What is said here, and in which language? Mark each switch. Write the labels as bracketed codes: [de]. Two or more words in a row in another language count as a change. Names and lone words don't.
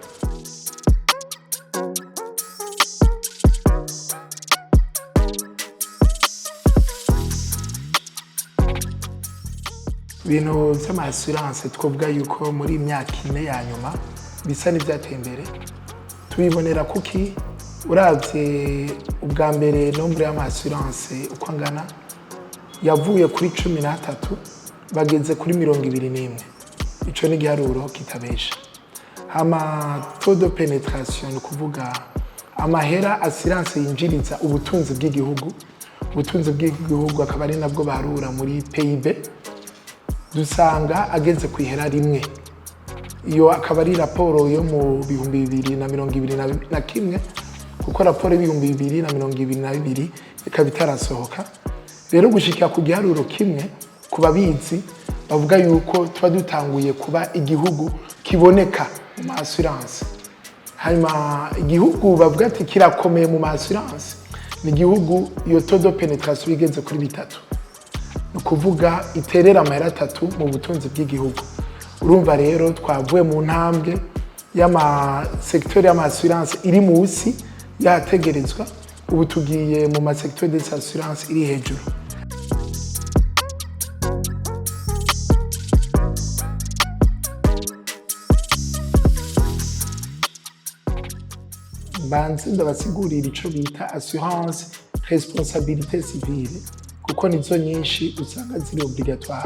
[rn] Ibintu by'ama assurance twavuga yuko muri imyaka 4 ya nyuma bisa n'ibyateye imbere. Tubibonera kuki uravye ubwa mbere nombre y'ama assurance uko angana yavuye kuri 13 bageze kuri 21. Ico ni giharuro kitabesha. Hama [fr] taux de pénétration [rn] kuvuga amahera assurance yinjiriza ubutunzi bw'igihugu. Ubutunzi bw'igihugu akaba ari nabwo barura muri PIB. Dusanga ageze kwihera rimwe. Iyo akaba ari raporo yo mu 2021 kuko raporo y'ibihumbi 2022 ikaba itarasohoka. Rero gushika ku giharuro kimwe kubabizi bavuga yuko tuba dutanguye kuba igihugu kiboneka mu assurance. Hanyuma igihugu bavuga ati kirakomeye mu assurance ni igihugu iyo [fr] taux de pénétration [rn] igeze kuri 3. Nukuvuga iterera amahera 3 mu butunzi bw'igihugu. Urumva rero twavuye mu ntambwe y'ama secteur y'ama assurance iri musi yategerezwa, ubu tugiye mu ma [fr] secteur des assurances [rn] iri hejuru. Banze ndabasigurira ico bita [fr] assurance responsabilité civile [rn] kuko nizo nyinshi usanga ziri obligatoire.